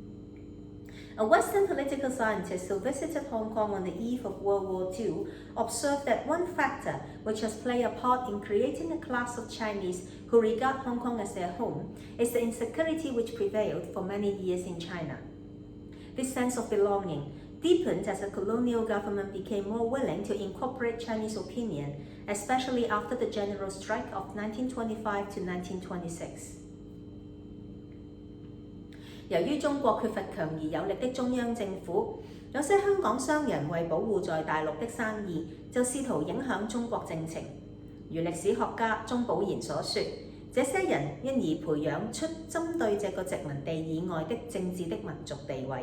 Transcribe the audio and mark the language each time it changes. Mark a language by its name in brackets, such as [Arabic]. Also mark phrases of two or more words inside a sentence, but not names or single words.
[English] A Western political scientist who visited Hong Kong on the eve of World War II observed that one factor which has played a part in creating a class of Chinese who regard Hong Kong as their home is the insecurity which prevailed for many years in China. This sense of belonging deepened as the colonial government became more willing to incorporate Chinese opinion, especially after the general strike of 1925 to 1926. [Chinese] 由於中國缺乏強而有力的中央政府，有些香港商人為保護在大陸的生意，就試圖影響中國政情。如歷史學家鍾寶賢所說，這些人因而培養出針對這個殖民地以外的政治的民族地位。